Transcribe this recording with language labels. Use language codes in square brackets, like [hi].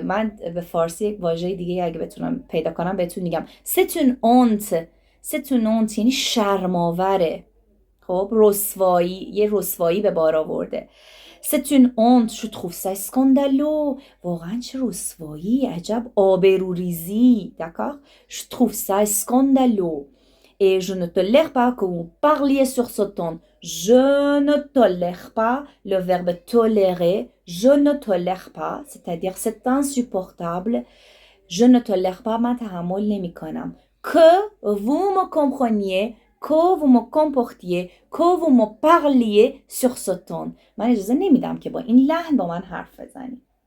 [fa] من به فارسی یک واژه دیگه اگه بتونم پیدا کنم بهتون میگم. ستون اونت یعنی شرماوره. خب رسوایی، یه رسوایی به بار آورده. [fr] C'est une honte, je trouve ça scandaleux. [fa] واقعا چه رسوایی، عجب آبروریزی. [fr] D'accord? Je trouve ça scandaleux. Et je ne tolère pas que vous parliez sur ce ton. Je ne tolère pas, le verbe tolérer. Je ne tolère pas, c'est-à-dire c'est insupportable. Je ne tolère pas, [fa] من تحمل نمی کنم. [fr] Que vous me compreniez, que vous me comportiez, que vous me parliez sur ce ton. [fa] من اجازه نمیدم که با این لحن با من حرف بزنی.